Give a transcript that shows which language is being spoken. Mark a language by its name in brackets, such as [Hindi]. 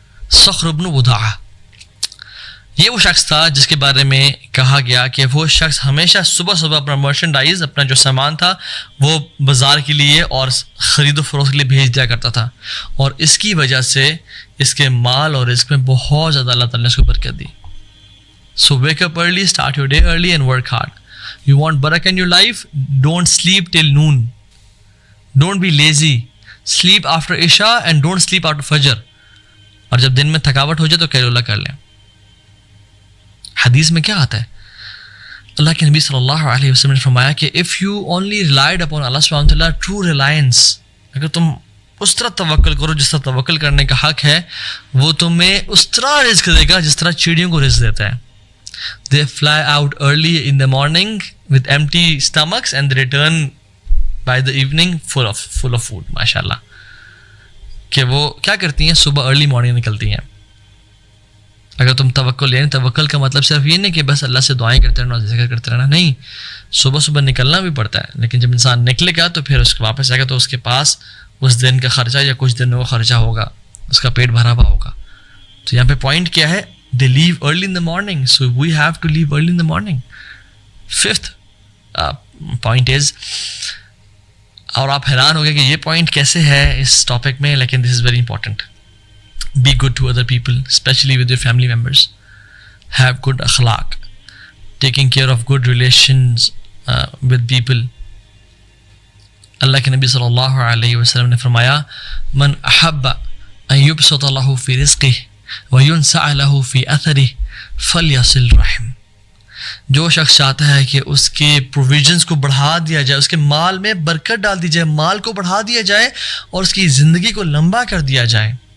[Urdu] صخر بن وداعہ یہ وہ شخص تھا جس کے بارے میں کہا گیا کہ وہ شخص ہمیشہ صبح اپنا مرچنڈائز, اپنا جو سامان تھا وہ بازار کے لیے اور خرید و فروخت کے لیے بھیج دیا کرتا تھا. اور اس کی وجہ سے اس کے مال اور رزق میں بہت زیادہ اللہ تعالیٰ نے اس کو برکت دی. [English] So wake up early, start your day early and work hard. You want barakah in your life? Don't sleep till noon. Don't be lazy. Sleep after Isha and don't sleep after Fajr. [Urdu] اور جب دن میں تھکاوٹ ہو جائے تو قیلولہ کر لیں. حدیث میں کیا آتا ہے, اللہ کے نبی صلی اللہ علیہ وسلم نے فرمایا کہ [English] if you only relied upon Allah subhanahu wa ta'ala, true reliance, [Urdu] اگر تم اس طرح توکل کرو جس طرح توکل کرنے کا حق ہے, وہ تمہیں اس طرح رزق دے گا جس طرح چڑیوں کو رزق دیتا ہے. [English] They fly out early in the morning with empty stomachs and they return by the evening full of food. [Urdu] ماشاءاللہ, کہ وہ کیا کرتی ہیں, صبح ارلی مارننگ نکلتی ہیں. اگر تم توکل, یعنی توکل کا مطلب صرف یہ نہیں کہ بس اللہ سے دعائیں کرتے رہنا, ذکر کرتے رہنا, نہیں, صبح نکلنا بھی پڑتا ہے. لیکن جب انسان نکلے گا تو پھر اس کو واپس آئے گا تو اس کے پاس اس دن کا خرچہ یا کچھ دنوں کا خرچہ ہوگا, اس کا پیٹ بھرا ہوا ہوگا. تو یہاں پہ پوائنٹ کیا ہے, [English] they leave early in the morning, so we have to leave early in the morning. 5th point is, [Urdu] اور آپ حیران ہو گئے کہ یہ پوائنٹ کیسے ہے اس ٹاپک میں, لیکن [English] this is very important. Be good to other people, especially with your family members. Have good akhlaq, taking care of good relations with people. [Arabic] اللہ کے نبی صلی اللہ علیہ وسلم نے فرمایا, من احب ان یبسط له فی رزقہ وَيُنْسَعَ لَهُ فِي أَثَرِهِ فَلْيَصِلْ رَحِمْ. [Urdu] جو شخص چاہتا ہے کہ اس کے پروویژنس کو بڑھا دیا جائے, اس کے مال میں برکت ڈال دی جائے, مال کو بڑھا دیا جائے اور اس کی زندگی کو لمبا کر دیا جائے.